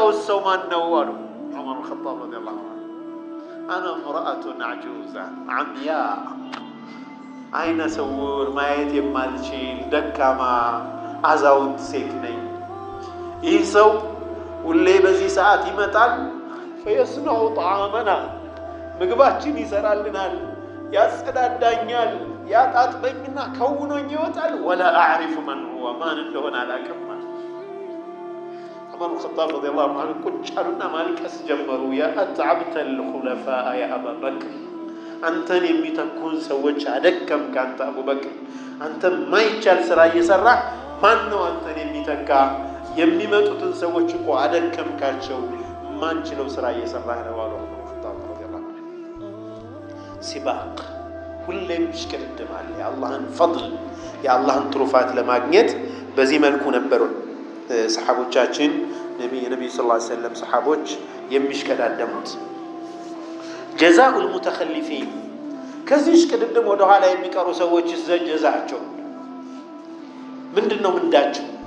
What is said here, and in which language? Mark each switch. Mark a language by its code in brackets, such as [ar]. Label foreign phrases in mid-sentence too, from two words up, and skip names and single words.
[am] ሰው ማን ነው አሉ ዑመር አልኸጣብ [ar] رضي الله عنه። أنا امرأة عجوز عمياء፣ [am] አይነ ስውር ማየት የማልችል ደካማ አዛውንት ሴት ነኝ። ይህ ሰው ሁሌ በዚህ ሰዓት ይመጣል። [ar] فيصنع طعامنا፣ [am] ምግባችን ይሰራልናል፣ ያጸዳዳኛል ያጣጥበኝና ከውኖኝ ይወጣል [ar] ولا أعرف من هو [am] ማን እንደሆነ አላውቅም ዑመር [ar] الخطاب رضي الله عنه [am] ቁጭ አሉና ማልቀስ ጀመሩ [ar] يا أتعبت الخلفاء يا أبا بكر [am] አንተን የሚተኩን ሰዎች አደከምክ አንተ አቡበክር አንተ ማይቻል ስራ እየሰራ ማን ነው አንተን የሚተካ የሚመጡትን ሰዎች እኮ አደከምካቸው ማንችለው ስራ እየሰራህ ነው አሉ ሲባቅ ሁሌም ሽቅድም አለ የአላህን ፈضል የአላህን ትሩፋት ለማግኘት በዚህ መልኩ ነበሩ ሰሃቦቻችን ነብዩ [ar] صلى الله عليه وسلم [am] ሰሃቦች የሚሽቀዳደሙት [ar] جزاء المتخلفين [am] ከዚህ ሽቅድም ወደ ኋላ የሚቀሩ ሰዎች ጀዛቸው ምንድነው ምንዳቸው